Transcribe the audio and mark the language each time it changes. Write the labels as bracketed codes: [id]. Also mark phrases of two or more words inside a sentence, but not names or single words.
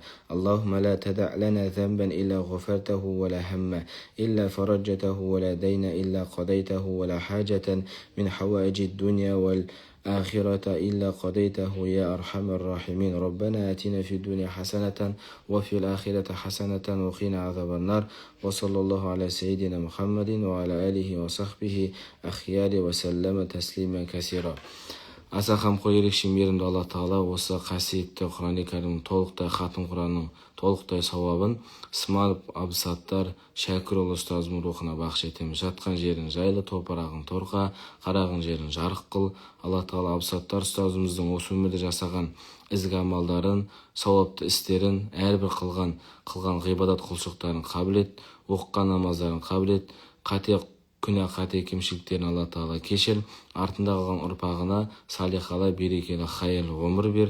[ar] اللهم لا تدع لنا ذنبا إلا غفرته ولا هم إلا فرجته ولا دين إلا قضيته ولا حاجة من حوائج الدنيا والآخرة إلا قضيته يا أرحم الراحمين. ربنا آتنا في الدنيا حسنة وفي الآخرة حسنة وقنا عذاب النار. وصلى الله على سيدنا محمد وعلى آله وصحبه أخيار وسلم تسليما كثيرا. [kk] Аса қамқор ерекше мейірімді Алла Тағала осы қасиетті Құран-ы Кәрімнің толықтай хатым Құранның толықтай сауабын Сманов Абсаттар Шәкірұлы ұстазымның рухына бақш етеміз. Жатқан жерін жайлы, топырағын торқа, қараған жерін жарық қыл. Алла Тағала Абсаттар ұстазымыздың осы өмірде жасаған ізгі амалдарын, сауапты істерін, әрбір қылған ғибадат құлшылықтарын қабыл ет, оқыған намаздарын қабыл ет, қате кемшіліктерін Алла Тағала кешір, артында қалған ұрпағына салихалы, берекелі, хайырлы ғұмыр бер.